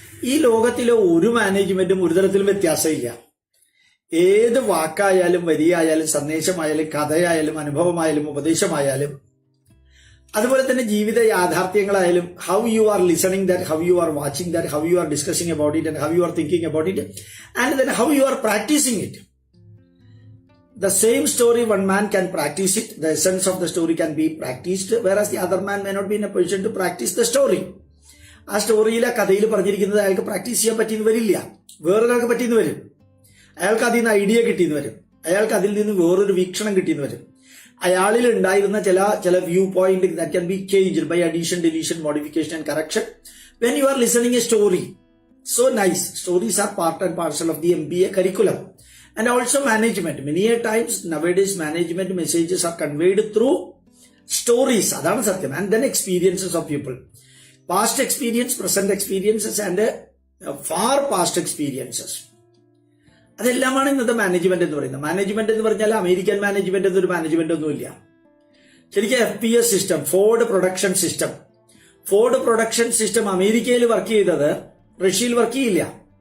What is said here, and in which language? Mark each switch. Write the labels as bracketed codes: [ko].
[ml] ഈ ലോകത്തിലെ ഒരു മാനേജ്മെന്റും ഒരു തരത്തിലും വ്യത്യാസമില്ല. ഏത് വാക്കായാലും വരിയായാലും സന്ദേശമായാലും കഥയായാലും അനുഭവമായാലും ഉപദേശമായാലും അതുപോലെ തന്നെ ജീവിത യാഥാർത്ഥ്യങ്ങളായാലും, [en] How you are listening that, how you are watching that, how you are discussing about it, and how you are thinking about it, and then how you are practising it. The same story, one man can practice it. The essence of the story can be practiced, whereas the other man may not be in a position to practice the story. [ml] ആ സ്റ്റോറിയിലെ കഥയിൽ പറഞ്ഞിരിക്കുന്നത് അയാൾക്ക് practice ചെയ്യാൻ പറ്റിയെന്ന് വരില്ല, വേറൊരാൾക്ക് പറ്റിയെന്ന് വരും. അയാൾക്ക് അതിൽ നിന്ന് ഐഡിയ കിട്ടിയെന്ന് വരും, അയാൾക്ക് അതിൽ നിന്ന് വേറൊരു വീക്ഷണം കിട്ടിയെന്ന് വരും. അയാളിൽ ഉണ്ടായിരുന്ന ചില [en] View point that can be changed by addition, deletion, modification and correction when you are listening a story. So nice. Stories are part and parcel of the MBA curriculum. And also management. Many a times nowadays management messages are conveyed through stories. Adana satyam. And then experiences of people. Past experience, present experiences and far past experiences. [ml] അതെല്ലാമാണ് ഇന്നത്തെ management എന്ന് പറയുന്നത്. Management എന്ന് പറഞ്ഞാൽ American management എന്നൊരു management ഒന്നുമില്ല. ശരിക്കും FPS system, Ford production system, Ford production system അമേരിക്കയിൽ work ചെയ്തത് റഷ്യയിൽ വർക്ക് ചെയ്യില്ല.